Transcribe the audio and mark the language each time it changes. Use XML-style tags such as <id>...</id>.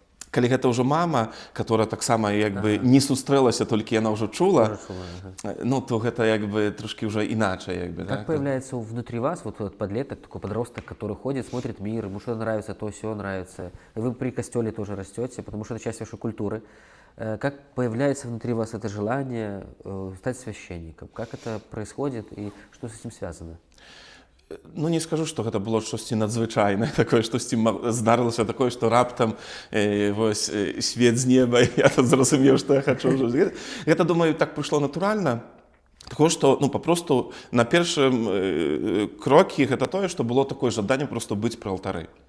<be>Калі гэта ўжо мама,</be> <ru>которая</ru> <be>таксама не сустрэлася, толькі яна ўжо чула, то гэта трошки ўжо іначай.</be> <ru>Как появляется внутри вас вот этот подлеток, такой подросток, который ходит, смотрит мир, ему что нравится, то все нравится. Вы при костеле тоже растете, потому что это часть вашей культуры. Как появляется внутри вас это желание стать священником? Как это происходит и что с этим связано?</ru> <be>Не скажу, што гэта было штосьці надзвычайнае, такое, штосьці здарылася такое, што раптам свет з неба, і я зразумеў, што я хачу. Гэта, думаю, так прыйшло натуральна. Такое, што, папросту, на першым крокі гэта тое, што было такое жаданне проста быць пры алтары.</be>